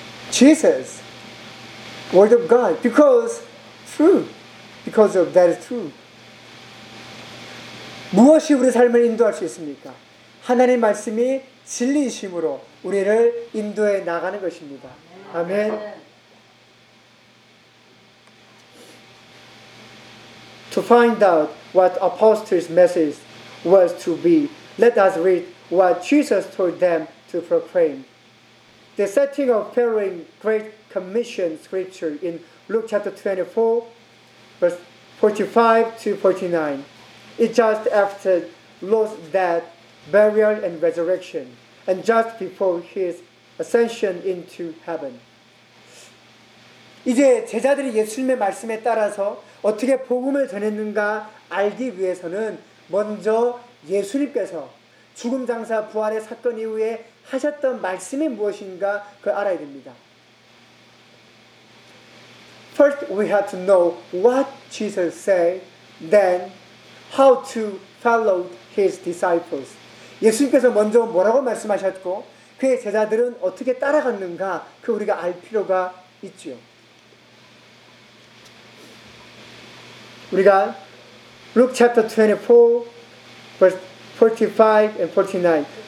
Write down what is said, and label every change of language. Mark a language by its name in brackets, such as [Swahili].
[English] Jesus, Word of God, because true, because of that is true. [Korean] 무엇이 우리 삶을 인도할 수 있습니까? 하나님 말씀이 진리이심으로 우리를 인도해 나가는 것입니다. 아멘. 아멘. [English] To find out what apostles' message was to be, let us read what Jesus told them to proclaim. The setting of Peter's Great Commission scripture in Luke chapter 24, verse 45 to 49. It's just after Lord's death, burial, and resurrection, and just before his ascension into heaven. [Korean] 이제 제자들이 예수님의 말씀에 따라서 어떻게 복음을 전했는가 알기 위해서는 먼저 예수님께서 죽음 장사 부활의 사건 이후에 하셨던 말씀이 무엇인가 그 알아야 됩니다. [English] First, we have to know what Jesus said, then how to follow his disciples. [Korean] 예수님께서 먼저 뭐라고 말씀하셨고 그의 제자들은 어떻게 따라갔는가 그 우리가 알 필요가 있죠. 우리가 [English] Luke chapter 24, verse 45 and 49.